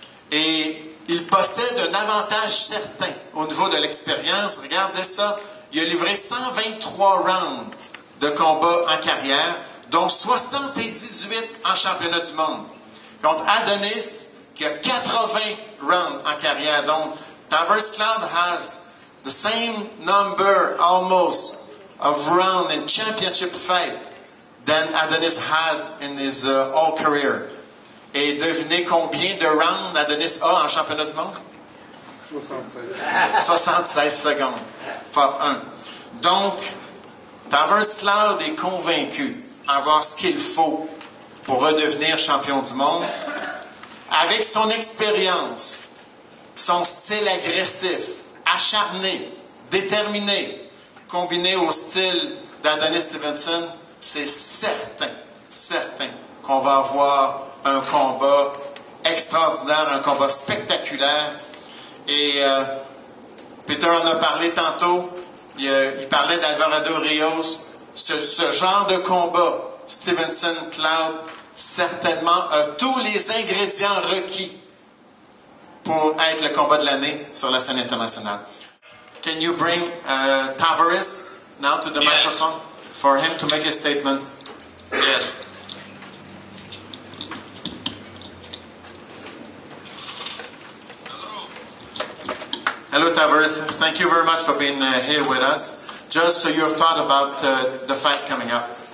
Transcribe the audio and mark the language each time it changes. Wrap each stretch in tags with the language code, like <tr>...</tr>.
<fr>Et il possède un avantage certain au niveau de l'expérience. Regardez ça. Il a livré 123 rounds de combat en carrière, dont 78 en championnat du monde. Contre Adonis, qui a 80 rounds en carrière. Donc,</fr> <en>Tavares Cloud has the same number, almost, of rounds in championship fight than Adonis has in his whole career.</en> <fr>Et devinez combien de rounds Adonis a en championnat du monde? 76 secondes. Pas un. Donc, Tavares Cloud est convaincu d'avoir ce qu'il faut pour redevenir champion du monde. Avec son expérience, son style agressif, acharné, déterminé, combiné au style d'Adonis Stevenson, c'est certain qu'on va avoir un combat extraordinaire, un combat spectaculaire. Et Peter en a parlé tantôt, il parlait d'Alvarado Rios. Ce genre de combat, Stevenson Cloud, certainement a tous les ingrédients requis pour être le combat de l'année sur la scène internationale.</fr> <en>Can you bring Tavares now to the microphone for him to make a statement? Yes. Hello, Tavares. Thank you very much for being here with us. Just your thought about the fight coming up.</en>